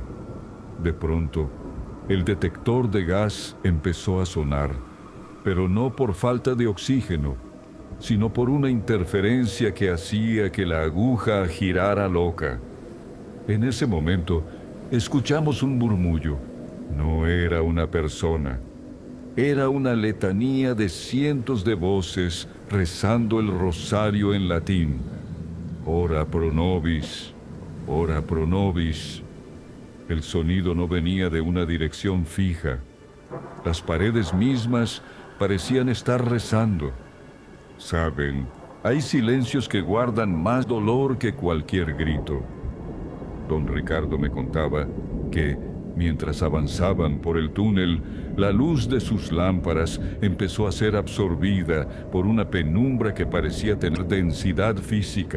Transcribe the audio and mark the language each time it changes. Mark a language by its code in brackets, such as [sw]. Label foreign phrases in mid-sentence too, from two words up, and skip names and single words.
[es] De pronto, el detector de gas empezó a sonar, pero no por falta de oxígeno, sino por una interferencia que hacía que la aguja girara loca. En ese momento, escuchamos un murmullo. No era una persona. Era una letanía de cientos de voces rezando el rosario en latín. [la] Ora pro nobis, ora pro nobis. [es] El sonido no venía de una dirección fija. Las paredes mismas parecían estar rezando. Saben, hay silencios que guardan más dolor que cualquier grito. Don Ricardo me contaba que, mientras avanzaban por el túnel, la luz de sus lámparas empezó a ser absorbida por una penumbra que parecía tener densidad física.